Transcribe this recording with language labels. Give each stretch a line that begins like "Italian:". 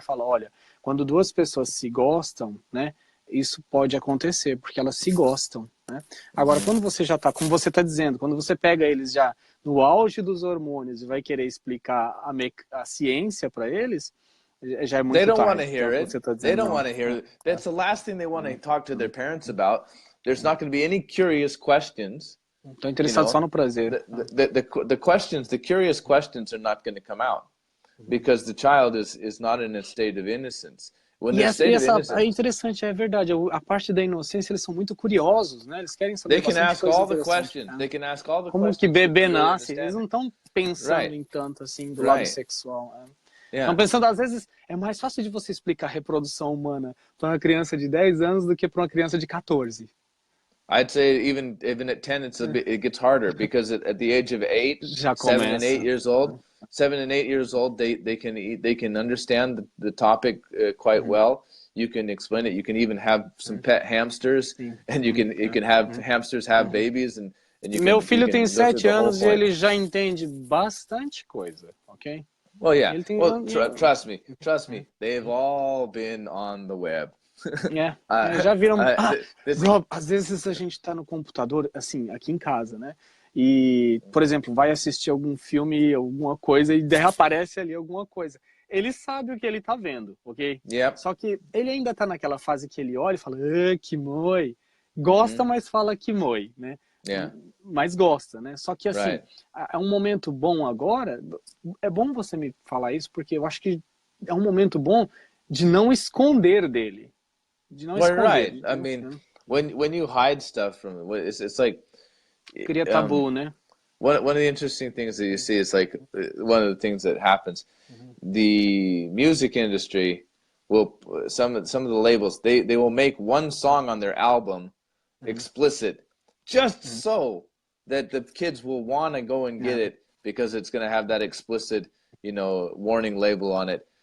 Portuguese: Fala, olha, quando duas pessoas se gostam, né? Isso pode acontecer, porque elas se gostam, né? Agora, quando você já está, como você está dizendo, quando você pega eles já no auge dos hormônios e vai querer explicar a ciência para eles, já é muito tarde.
English: They don't want to hear it. They don't want to hear it. That's the last thing they want to talk to their parents about. There's not going to be any curious questions.
Portuguese: Estão interessados só no prazer.
English: The questions, the curious questions are not going to come out, because the child is not in a state of innocence.
Portuguese: É interessante, é verdade. A parte da inocência, eles são muito curiosos, né? Eles querem saber bastante coisa interessante.
English: They can ask all the
Portuguese: Como
English: questions.
Portuguese: que bebê nasce? Eles não estão pensando em tanto assim do lado sexual. Estão pensando, às vezes, é mais fácil de você explicar a reprodução humana para uma criança de 10 anos do que para uma criança de 14.
English: I'd say even at 10, it gets harder, because at the age of 8, 7 and 8 years old, 7 and 8 years old, they can understand the topic quite well. You can explain it. You can even have some pet hamsters, and you can have hamsters have babies, and you can,
Portuguese: Meu filho tem 7 anos e ele já entende bastante coisa, ok?
English: Well, yeah. Well, trust me. They've all been on the web.
Portuguese: Já viram. Rob, às vezes a gente tá no computador, assim, aqui em casa, né? E, por exemplo, vai assistir algum filme, alguma coisa, e daí aparece ali alguma coisa. Ele sabe o que ele tá vendo, ok? Só que ele ainda tá naquela fase que ele olha e fala, que moi. Gosta, mas fala que moi, né? Mas gosta, né? Só que, assim, é um momento bom agora. É bom você me falar isso, porque eu acho que é um momento bom de não esconder dele. De não esconder.
English: I mean, when you hide stuff from it's like
Portuguese: cria tabu, né?
English: One of the interesting things that you see is, like, one of the things that happens. The music industry will, some of the labels, they will make one song on their album explicit, just so that the kids will want to go and get it, because it's going to have that explicit, warning label on it.